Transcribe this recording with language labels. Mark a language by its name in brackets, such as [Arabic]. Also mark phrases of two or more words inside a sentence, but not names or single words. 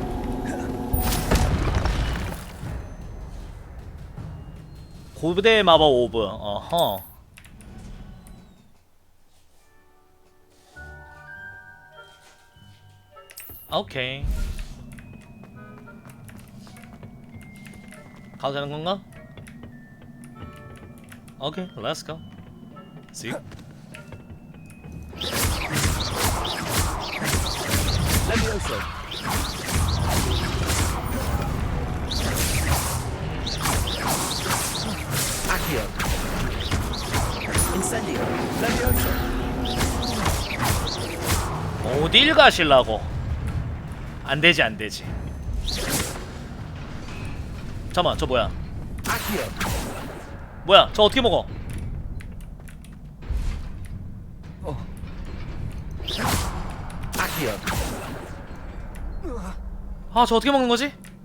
[Korean] 고대 마법 오브. 어허. 오케이. 가도 되는 건가? 오케이, [English] let's go. See? [Korean] Levioso. Accio. Incendio. Levioso. 어딜 가실라고? 안 되지, 안 되지. 잠깐만, 저 뭐야? 뭐야, 저 어떻게 먹어? 아, 저 어떻게 먹는 거지?